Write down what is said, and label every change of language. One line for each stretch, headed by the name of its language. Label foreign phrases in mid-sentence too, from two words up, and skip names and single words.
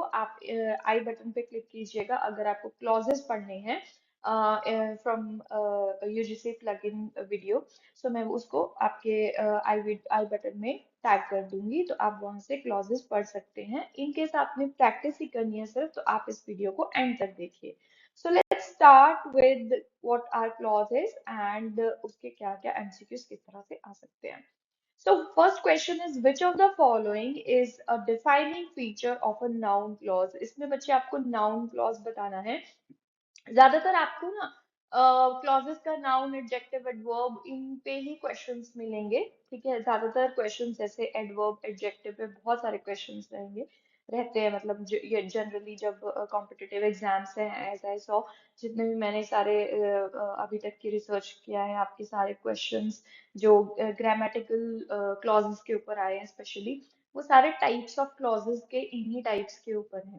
Hindi: आप
English: i button
Hindi: पे क्लिक कीजिएगा अगर आपको क्लॉजेस पढ़ने हैं
English: from UGC plugin video.
Hindi: सो मैं उसको आपके
English: i button
Hindi: में टैग कर दूंगी, तो आप वहां से क्लॉजेस पढ़ सकते हैं।
English: in case
Hindi: आपने प्रैक्टिस ही करनी है सिर्फ, तो आप इस वीडियो को एंड तक देखिए।
English: so let's start with what are clauses and
Hindi: उसके क्या क्या MCQs किस तरह से आ सकते हैं।
English: So first question is which of the following is a defining feature of a noun clause।
Hindi: इसमें बच्चे आपको
English: noun clause
Hindi: बताना है। ज्यादातर आपको ना क्लॉजेस का
English: noun adjective adverb
Hindi: इन पे ही क्वेश्चंस मिलेंगे। ठीक है, ज्यादातर क्वेश्चंस जैसे
English: adverb adjective
Hindi: पे बहुत सारे क्वेश्चंस रहेंगे, रहते हैं। मतलब ये जनरली जब
English: competitive exams
Hindi: हैं,
English: as I saw,
Hindi: जितने भी मैंने सारे अभी तक की रिसर्च किया है, आपके सारे क्वेश्चंस जो
English: grammatical clauses
Hindi: के ऊपर आए हैं स्पेशली, वो सारे
English: types of clauses
Hindi: के इन्हीं टाइप्स के ऊपर हैं।